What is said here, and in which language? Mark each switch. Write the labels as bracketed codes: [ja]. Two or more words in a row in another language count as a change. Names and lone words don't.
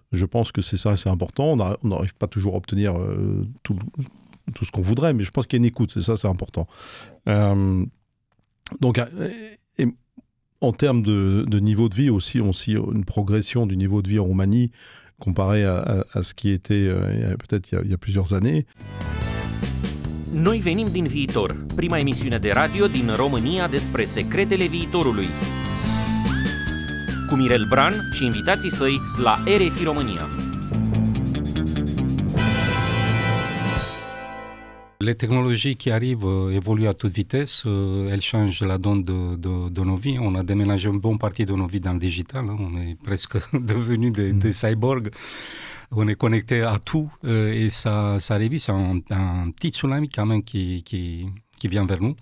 [fr] Je pense que c'est important. On n'arrive pas toujours à obtenir tout ce qu'on voudrait, mais je pense qu'il y a une écoute. C'est important. Donc, en termes de niveau de vie aussi, une progression du niveau de vie en Roumanie comparé à ce qui était peut-être il y a plusieurs années. [ro] Noi venim din viitor, prima emisiune de radio din România despre secretele viitorului. Cu Mirel Bran și invitații săi la RFI România. [fr] Les technologies qui arrivent évoluent à toute vitesse, elles changent la donne de nos vies. On a déménagé une bonne partie de nos vies dans le digital, hein. On est presque devenus des cyborgs. On est connecté à tout et ça arrive, c'est un petit tsunami quand même qui vient vers nous.